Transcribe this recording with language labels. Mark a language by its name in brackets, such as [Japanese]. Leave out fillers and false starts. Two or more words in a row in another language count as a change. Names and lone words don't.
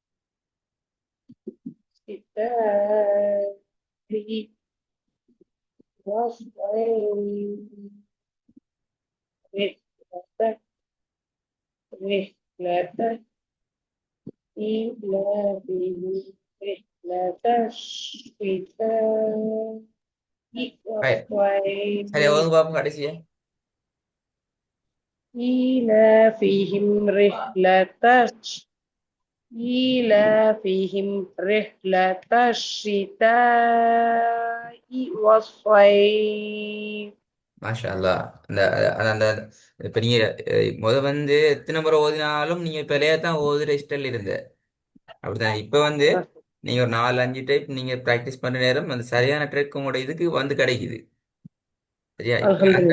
[Arabic] الشتاء والصيف. رحلة رحلة إيلافهم رحلة الشتاء [Tamil] ரைட். [Arabic] والصيف. [Tamil] சரி, ஒழுங்கு பாப்போம் கடைசியா. [Arabic] إيلافهم إيلافهم رحلة الشتاء والصيف. ما شاء الله. [Tamil] அந்த அந்த அந்த இப்ப நீங்க வந்து எத்தனை முறை ஓதினாலும் நீங்க பிழையா தான் ஓதுற ஸ்டைல் இருந்த அப்படிதான். இப்ப நீங்க ஒரு 4 5 டைப் நீங்க பிராக்டிஸ் பண்ற நேரம் அந்த சரியான ட்ரெக் உங்களோட இதுக்கு கிடைக்குது. சரியா? இப்ப அந்த